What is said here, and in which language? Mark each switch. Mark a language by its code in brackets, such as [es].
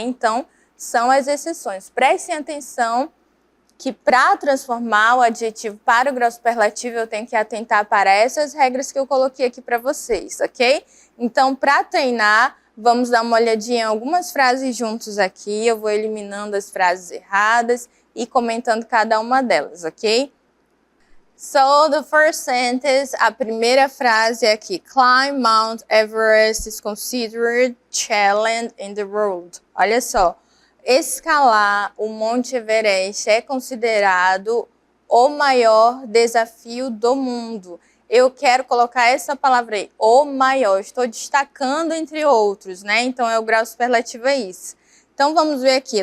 [pt] Então, são as exceções. Prestem atenção que para transformar o adjetivo para o grau superlativo, eu tenho que atentar para essas regras que eu coloquei aqui para vocês, ok? Então, para treinar, vamos dar uma olhadinha em algumas frases juntos aqui. Eu vou eliminando as frases erradas e comentando cada uma delas, ok? [en] So, the first sentence, [pt] a primeira frase é aqui. [en] Climb Mount Everest is considered challenge in the world. [pt] Olha só, escalar o Monte Everest é considerado o maior desafio do mundo. Eu quero colocar essa palavra aí, o maior. Estou destacando entre outros, né? Então, é o grau superlativo, é isso. Então, vamos ver aqui.